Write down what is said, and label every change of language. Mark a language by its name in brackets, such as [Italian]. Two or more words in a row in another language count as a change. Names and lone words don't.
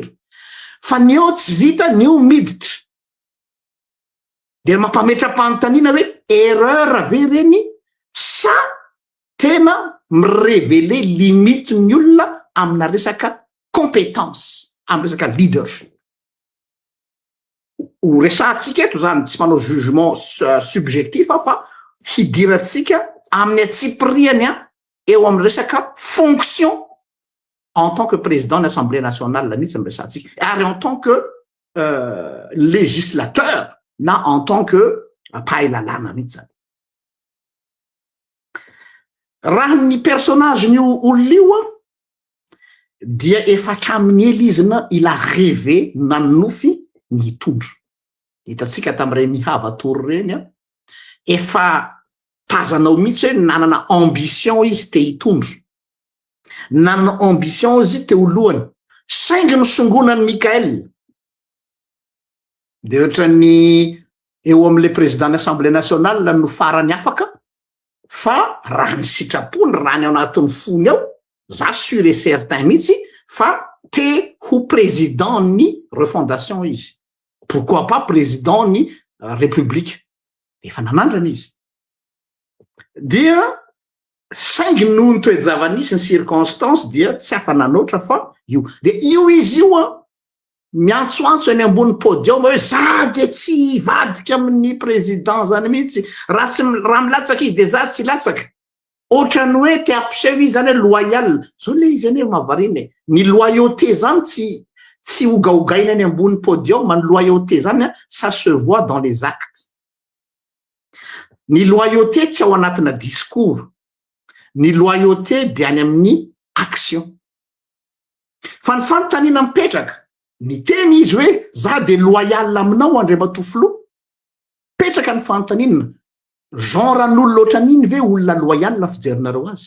[Malagasy] Fa ny eo tsy vita ny eo miditra, de mampametra-panontaniana hoe erreur ve reny sa tena mireveler limite ny olona amina resaka compétence, amina resaka leadership. ho resahantsika eto zany tsy manao [French] jugement subjectif [Malagasy] fa hidiratsika amin'ny atsipiriany eo amin'ny resaka fonction [French] en tant que président de l'Assemblée nationale [Malagasy] mihitsy miresahantsika ary [French] en tant que législateur [Malagasy] na [French] en tant que [Malagasy] mpahay lalàna mihitsy zany. Raha ny personnage ny olon'io dia efa hatramin'ny elizina ila rêvé nanofy ny tondro. Hitatsika tamin'iray mihava tory reny efa tazanao mihitsy hoe nanana ambition izy te hitondro, nanana ambition izy te holohany, saingy nisongonany Mikael de ohatrany eo amin' [French] le président d'Assemblée nationale [Malagasy] no farany afaka fa raha ny sitrapony raha ny ao anatin'ny fony ao za [French] sûr et certain [Malagasy] mihitsy fa te ho président ny refondation izy, [French] pourquoi pas [Malagasy] président ny république, efa nanandrana izy dia saingy noho ny toejavanisy ny circonstance dia tsy afa nanoatra fa io de io izy io miantsoantso eny ambony podium hoe za de tsy vadika amin'ny président zany mihitsy raha milatsaka izy de za tsy latsaka, ohatrany hoe te ampiseho izy zany hoe loyal zao le izy ane mavariny ny loyauté zany tsy hogahogaina eny ambony podium, ny loyauté zany [French] ça se voit dans les actes. [Malagasy] Ny loyauté tsy ao anatina discours, ny loyauté de any amin'ny action. Fa ny fanontaniana mipetraka ny teny izy hoe za de loyal aminao André Matofilo, petraka ny fanontaniana genre an'olo loatra an'iny ve olona loyal fijerinareo azy?